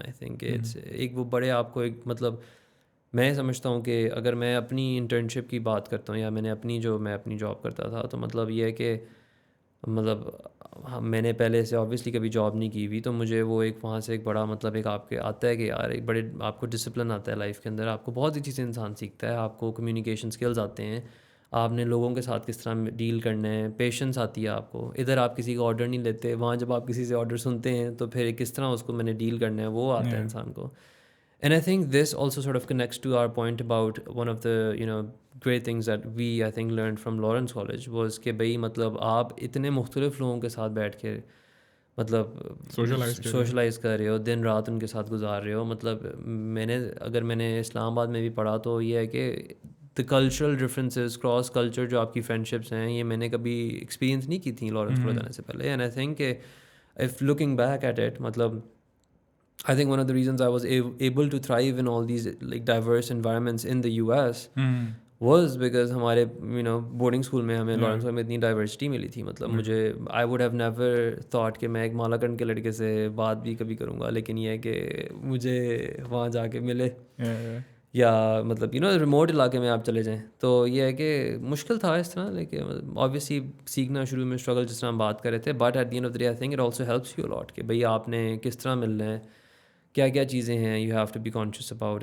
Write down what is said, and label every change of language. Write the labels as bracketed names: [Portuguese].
[English] I think it's [Urdu] ایک وہ بڑے آپ کو ایک مطلب میں سمجھتا ہوں کہ اگر میں اپنی انٹرنشپ کی بات کرتا ہوں یا میں اپنی جاب کرتا تھا تو مطلب یہ ہے کہ مطلب میں نے پہلے سے آبویسلی کبھی جاب نہیں کی ہوئی, تو مجھے وہ ایک وہاں سے ایک بڑا مطلب ایک آپ کے آتا ہے کہ یار ایک بڑے آپ کو ڈسپلن آتا ہے لائف کے اندر, آپ کو بہت سی چیزیں انسان سیکھتا ہے, آپ کو کمیونیکیشن اسکلز آتے ہیں, آپ نے لوگوں کے ساتھ کس طرح ڈیل کرنا ہے, پیشنس آتی ہے آپ کو. ادھر آپ کسی کا آرڈر نہیں لیتے, وہاں جب آپ کسی سے آرڈر سنتے ہیں تو پھر کس طرح اس کو میں نے ڈیل کرنا ہے وہ آتا ہے انسان کو. [English] And I think this also sort of connects to our point about one of the great things that we I think learned from Lawrence College was [Urdu] کہ بھئی مطلب آپ اتنے مختلف لوگوں کے ساتھ بیٹھ کے مطلب سوشلائز کر رہے ہو, [English] دن رات ان کے ساتھ گزار رہے ہو. [Urdu] مطلب میں نے اسلام آباد میں بھی پڑھا تو یہ ہے کہ [English] the cultural differences, cross culture [Urdu] جو آپ کی فرینڈشپس ہیں یہ میں نے کبھی ایکسپیرینس نہیں کی تھیں لارنس کالج جانے سے پہلے. [English] And I think if looking back at it مطلب I think one of the reasons I was able to thrive in all these like diverse environments in the US was because [Urdu] ہمارے boarding school میں ہمیں Lawrence میں اتنی diversity ملی تھی. مطلب مجھے [English] I would have never thought [Urdu] کہ میں ایک مالاکنڈ کے لڑکے سے بات بھی کبھی کروں گا, لیکن یہ ہے کہ مجھے وہاں جا کے ملے, یا مطلب ریموٹ علاقے میں آپ چلے جائیں تو یہ ہے کہ مشکل تھا اس طرح. لیکن آبویسلی سیکھنا شروع میں اسٹرگل جس طرح ہم بات کر رہے تھے, [English] but at the end of the day I think it also helps you a lot [Urdu] کہ بھئی آپ نے کس طرح ملنا ہے, کیا کیا چیزیں ہیں [English] You have to be conscious about.